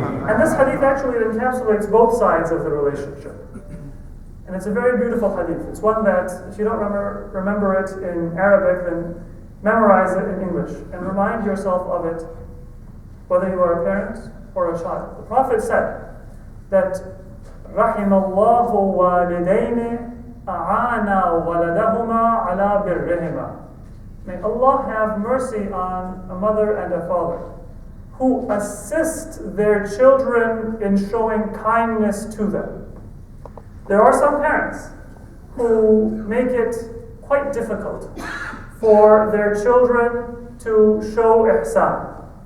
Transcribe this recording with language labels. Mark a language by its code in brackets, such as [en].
[en] And this hadith actually encapsulates both sides of the relationship. And it's a very beautiful hadith. It's one that, if you don't remember it in Arabic, then memorize it in English and remind yourself of it, whether you are a parent or a child. The Prophet said that [ar] رَحِمَ اللَّهُ وَالِدَيْنِ أَعَانَا وَلَدَهُمَا عَلَى بِرِّهِمَا. [en] May Allah have mercy on a mother and a father who assist their children in showing kindness to them. There are some parents who make it quite difficult for their children to show ihsan.